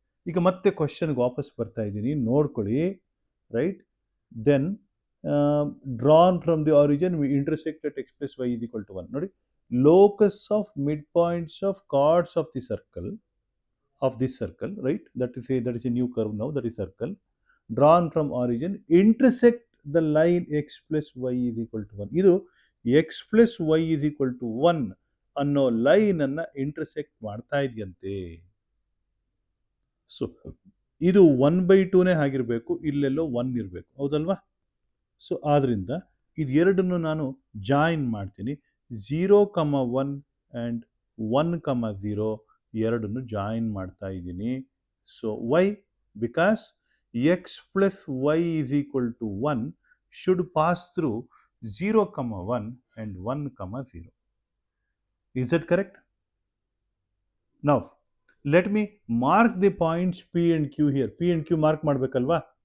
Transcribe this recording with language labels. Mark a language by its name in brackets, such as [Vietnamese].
[Kannada] ಈಗ ಮತ್ತೆ ಕ್ವಶನ್ಗೆ ವಾಪಸ್ ಬರ್ತಾ ಇದ್ದೀನಿ, ನೋಡ್ಕೊಳ್ಳಿ. Right. [English] Then drawn from the origin we intersect at x plus y is equal to 1. ನೋಡಿ, locus of mid points of chords of the circle, of this circle, right? That is a new curve now, that is circle drawn from origin intersect the line x plus y is equal to 1. [Kannada] ಇದು [English] x plus y is equal to 1 [Kannada] ಅನ್ನೋ ಲೈನನ್ನು intersect ಮಾಡ್ತಾ ಇದೆಯಂತೆ. So ಇದು 1/2ನೇ ಆಗಿರಬೇಕು, ಇಲ್ಲೆಲ್ಲೋ 1 ಇರಬೇಕು, ಹೌದಲ್ವಾ? So ಆದ್ದರಿಂದ ಇದೆರಡನ್ನು ನಾನು ಜಾಯಿನ್ ಮಾಡ್ತೀನಿ. 0,1 ಆ್ಯಂಡ್ 1,0 ಎರಡನ್ನು ಜಾಯಿನ್ ಮಾಡ್ತಾ ಇದ್ದೀನಿ. So Y? [English] Because x plus y is equal to 1 should pass through 0,1 and 1,0. Is that correct? Now, let me mark the points P and Q here. P and Q mark [Kannada] ಮಾಡಬೇಕಲ್ವಾ?